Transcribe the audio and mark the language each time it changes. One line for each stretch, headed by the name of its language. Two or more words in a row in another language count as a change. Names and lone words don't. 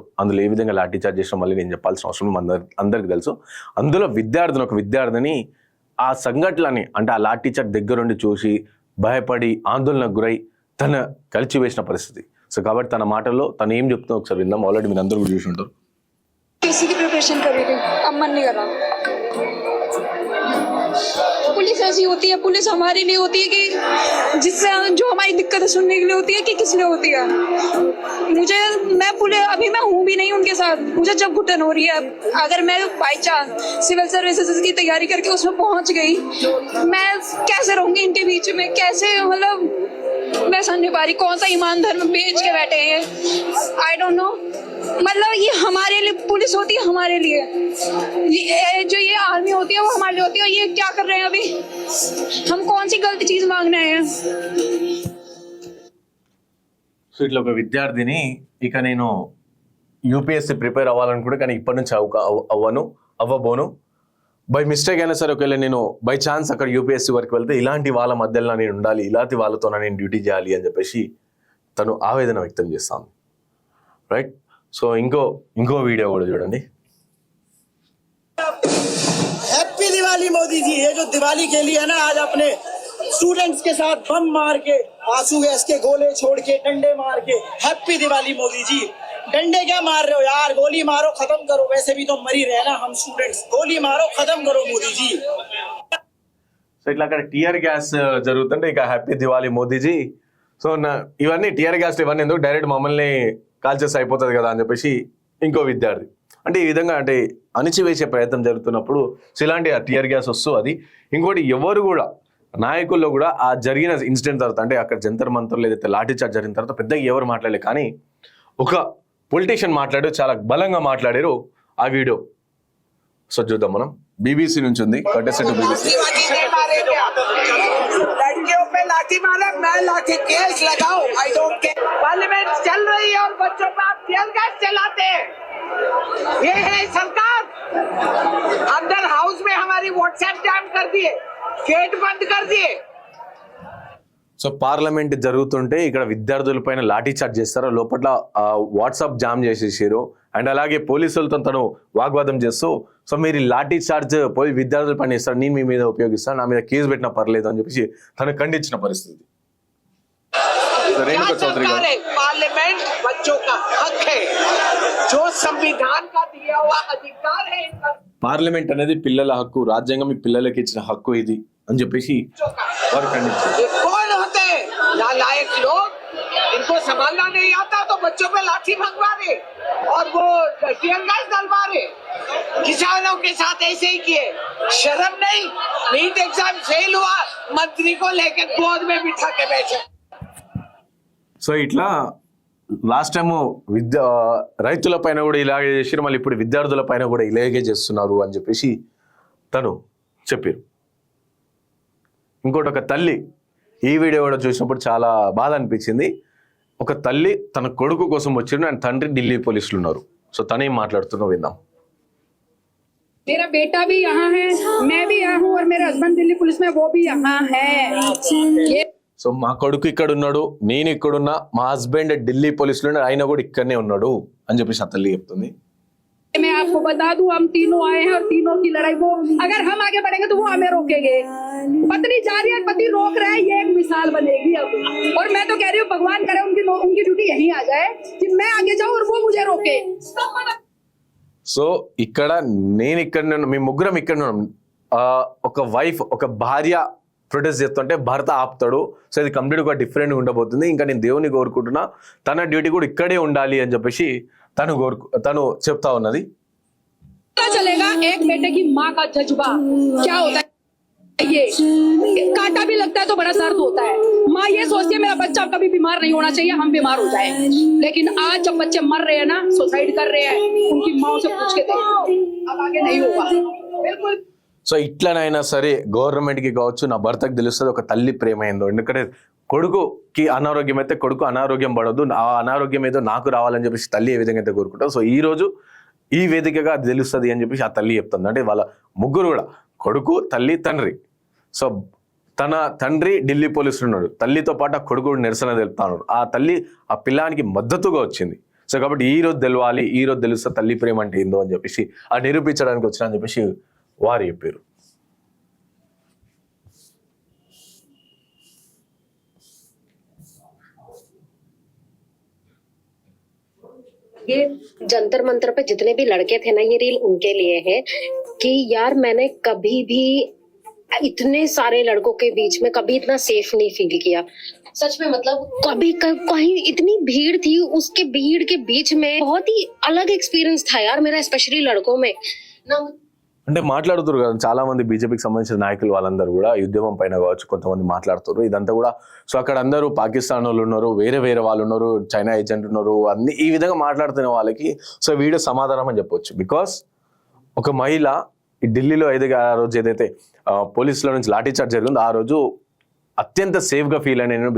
Telugu: అందులో ఏ విధంగా లాఠీ చార్జ్ చేసినా మళ్ళీ నేను చెప్పాల్సిన అవసరం అందరికీ తెలుసు. అందులో ఒక విద్యార్థిని ఆ సంఘటనని, అంటే ఆ లాఠీ చార్జ్ దగ్గరుండి చూసి భయపడి ఆందోళనకు గురై తన కలిచివేసిన పరిస్థితి. సో కాబట్టి తన మాటల్లో తను ఏం చెప్తుందో ఒకసారి విందాం. ఆల్రెడీ మీరు అందరూ కూడా చూసి ఉంటారు.
Hindi: पुलिस ऐसी होती है, पुलिस हमारे लिए होती है कि जिससे जो हमारी दिक्कत सुनने के लिए होती है कि किस लिए होती है। अभी मैं हूँ भी नहीं उनके साथ। मुझे जब घुटन हो रही है, अगर मैं
English: by chance civil services
Hindi: की तैयारी करके उसमें पहुंच गई, मैं कैसे रहूंगी इनके बीच में? कैसे, मतलब मैं समझ नहीं पा रही कौन सा ईमान धर्म बेच के बैठे हैं।
English: I don't know,
Hindi: मतलब ये हमारे लिए पुलिस होती है, हमारे लिए जो ये आर्मी होती है वो हमारे लिए होती है। ये क्या कर रहे हैं अभी? हम कौन सी गलत चीज मांग रहे हैं?
Telugu: సో ఇట్లా ఒక విద్యార్థిని, ఇక నేను యూపీఎస్సీ ప్రిపేర్ అవ్వాలనుకుంటే కానీ ఇప్పటి నుంచి అవ్వబోను.
English: by mistake
Telugu: అయినా సరే, ఒకవేళ నేను
English: by chance
Telugu: అక్కడ యూపీఎస్సీ వరకు వెళ్తే ఇలాంటి వాళ్ళ మధ్యలో నేను ఉండాలి, ఇలాంటి వాళ్ళతో నేను డ్యూటీ చేయాలి అని చెప్పేసి తను ఆవేదన వ్యక్తం చేస్తాను.
English: Right. So
Telugu: ఇంకో వీడియో కూడా చూడండి.
Hindi: हैप्पी दिवाली मोदी जी। ये जो दिवाली के लिए है ना, आज अपने स्टूडेंट्स के साथ बम मार के, आंसू गैस के गोले छोड़ के, डंडे मार के, हैप्पी दिवाली मोदी जी। डंडे क्या मार रहे हो यार? गोली मारो, खत्म करो। वैसे भी तो मर ही रहे ना हम स्टूडेंट्स। गोली मारो, खत्म करो मोदी जी।
Telugu: సో ఇట్లా అక్కడ
English: tear gas
Telugu: జరుగుతుంటే ఇక హ్యాపీ దివాళీ మోదీజీ. సో ఇవన్నీ
English: tear gas
Telugu: ఇవన్నీ ఎందుకు, డైరెక్ట్ మమ్మల్ని కాల్చేసి అయిపోతుంది కదా అని చెప్పేసి ఇంకో విద్యార్థి. అంటే ఈ విధంగా అంటే అణిచివేసే ప్రయత్నం జరుగుతున్నప్పుడు సో ఇలాంటి
English: tear gas
Telugu: వస్తూ అది. ఇంకోటి, ఎవరు కూడా నాయకుల్లో కూడా ఆ జరిగిన ఇన్సిడెంట్ తర్వాత, అంటే అక్కడ జంతర్ మంతర్లో ఏదైతే లాఠీ చార్జ్ జరిగిన తర్వాత పెద్దగా ఎవరు మాట్లాడలేదు, కానీ ఒక పొలిటీషియన్ మాట్లాడారు, చాలా బలంగా మాట్లాడారు. ఆ వీడియో సో చూద్దాం మనం. బీబీసీ నుంచి ఉంది, కట్టేసి బీబీసీ.
Hindi: लड़कियों पे लाठी मारे, मैं लाठी केस लगाऊं,
English: I don't care.
Hindi: पार्लियामेंट चल रही है और बच्चों पे आप
English: tear gas
Hindi: चलाते हैं। ये है सरकार। अंदर हाउस में हमारी व्हाट्सएप जाम कर दिए, गेट बंद कर दिए।
Telugu: సో పార్లమెంట్ జరుగుతుంటే ఇక్కడ విద్యార్థుల పైన లాఠీ చార్జ్ చేస్తారు, లోపల వాట్సాప్ జామ్ చేసేసారు. అండ్ అలాగే పోలీసులతో తను వాగ్వాదం చేస్తూ, సో మీరు లాఠీ చార్జ్ విద్యార్థుల పైన ఇస్తారు, నేను మీ మీద ఉపయోగిస్తాను, నా మీద కేసు పెట్టినా పర్లేదు అని చెప్పేసి తను ఖండించిన పరిస్థితి. రేణుకా చౌదరి గారు,
Hindi: पार्लियामेंट बच्चों का हक है, जो संविधान का दिया हुआ अधिकार है।
Telugu: పార్లమెంట్ అనేది పిల్లల హక్కు, రాజ్యాంగం ఈ పిల్లలకి ఇచ్చిన హక్కు ఇది అని చెప్పేసి వారు ఖండించారు.
Hindi: कौन होते हैं नालायक लोग? इनको संभालना नहीं आता तो बच्चों पे लाठी भगवा रहे और वो
English: tear gas
Hindi: डलवा रहे। किसानों के साथ ऐसे ही किए। शर्म नहीं? नीट एग्जाम फेल हुआ, मंत्री को लेके गोद में बिठा के बैठे।
Telugu: సో ఇట్లా
English: last time
Telugu: రైతుల పైన కూడా ఇలాగే చేసారు, మళ్ళీ ఇప్పుడు విద్యార్థుల పైన కూడా ఇలాగే చేస్తున్నారు అని చెప్పేసి తను చెప్పారు. ఇంకోటి, ఒక తల్లి ఈ వీడియో కూడా చూసినప్పుడు చాలా బాధ అనిపించింది. ఒక తల్లి తన కొడుకు కోసం వచ్చిండు, అండ్ తండ్రి ఢిల్లీ పోలీసులు ఉన్నారు. సో తనేం మాట్లాడుతున్నా విందాం.
Hindi: मेरा बेटा भी यहाँ है, मैं भी यहाँ हूँ और मेरे हस्बैंड दिल्ली पुलिस में, वो भी यहाँ है। ये
Telugu: సో మా కొడుకు ఇక్కడ ఉన్నాడు, నేను ఇక్కడున్నా, మా హస్బెండ్ ఢిల్లీ పోలీసులు ఉన్నాడు, ఆయన కూడా ఇక్కడనే ఉన్నాడు అని చెప్పేసి ఆ తల్లి చెప్తుంది.
Hindi: मैं आपको बता दूं, हम तीनों आए हैं और तीनों की लड़ाई वो, अगर हम आगे बढ़ेंगे तो वो हमें रोकेंगे। पत्नी जा रही है, पति रोक रहा है, ये एक मिसाल बनेगी अब। और मैं तो कह रही हूँ भगवान करे उनकी ड्यूटी यहीं आ जाए कि मैं आगे जाऊँ और वो मुझे रोके।
Telugu: సో ఇక్కడ నేను ఇక్కడనే ఉన్నా, మీ ముగ్గురం ఇక్కడనే ఉన్నాం. ఒక వైఫ్, ఒక భార్య ప్రొటెస్ట్ చేస్తుంటే భర్త ఆపుతాడు. సో ఇది కంప్లీట్గా డిఫరెంట్గా ఉండబోతుంది. ఇంకా నేను దేవుని కోరుకుంటున్నా, తన డ్యూటీ కూడా ఇక్కడే ఉండాలి అని చెప్పేసి తను చెప్తా ఉన్నది.
Hindi: चलेगा एक बेटे की माँ का जज्बा क्या होता है, ये कांटा भी लगता है तो बड़ा दर्द होता है। माँ ये सोचती है मेरा बच्चा कभी बीमार नहीं होना चाहिए, हम बीमार हो जाए। लेकिन आज जब बच्चे मर रहे हैं ना, सुसाइड कर रहे हैं, उनकी माँ से पूछ के देखो, अब आगे नहीं होगा बिल्कुल।
Telugu: సో ఇట్లనైనా సరే గవర్నమెంట్కి కావచ్చు, నా భర్తకు తెలుస్తుంది ఒక తల్లి ప్రేమ ఏందో. ఎందుకంటే కొడుకుకి అనారోగ్యం అయితే కొడుకు అనారోగ్యం పడవద్దు, ఆ అనారోగ్యం ఏదో నాకు రావాలని చెప్పేసి తల్లి ఏ విధంగా అయితే కోరుకుంటారు. సో ఈ రోజు ఈ వేదికగా అది తెలుస్తుంది అని చెప్పేసి ఆ తల్లి చెప్తుంది. అంటే వాళ్ళ ముగ్గురు కూడా, కొడుకు, తల్లి, తండ్రి. సో తన తండ్రి ఢిల్లీ పోలీసులు ఉన్నాడు, తల్లితో పాటు ఆ కొడుకు నిరసన తెలుపుతా ఉన్నాడు. ఆ తల్లి ఆ పిల్లానికి మద్దతుగా వచ్చింది. సో కాబట్టి ఈ రోజు తెలవాలి, ఈ రోజు తెలుస్తా తల్లి ప్రేమ అంటే ఏందో అని చెప్పేసి ఆ నిరూపించడానికి వచ్చిన అని చెప్పేసి వారు చెప్పారు.
Hindi: ये जंतर मंतर पे जितने भी लड़के थे ना, ये रील उनके लिए है कि यार मैंने कभी भी इतने सारे लड़कों के बीच में कभी इतना सेफ नहीं फील किया। सच में मतलब कहीं इतनी भीड़ थी, उसके भीड़ के बीच में बहुत ही अलग एक्सपीरियंस था यार मेरा, स्पेशली लड़कों में ना।
Telugu: అంటే మాట్లాడుతారు కదా చాలా మంది బీజేపీకి సంబంధించిన నాయకులు, వాళ్ళందరూ కూడా ఈ ఉద్యమం పైన కావచ్చు కొంతమంది మాట్లాడుతారు ఇదంతా కూడా. సో అక్కడ అందరూ పాకిస్తాన్ వాళ్ళు ఉన్నారు, వేరే వాళ్ళు ఉన్నారు, చైనా ఏజెంట్ ఉన్నారు, అన్ని ఈ విధంగా మాట్లాడుతున్న వాళ్ళకి సో వీడియో సమాధానం అని చెప్పొచ్చు. బికాస్ ఒక మహిళ ఈ ఢిల్లీలో ఆ రోజు ఏదైతే పోలీసుల నుంచి లాఠీ చార్జ్ జరిగిందో ఆ రోజు అత్యంత సేఫ్గా ఫీల్ అయినా నేను.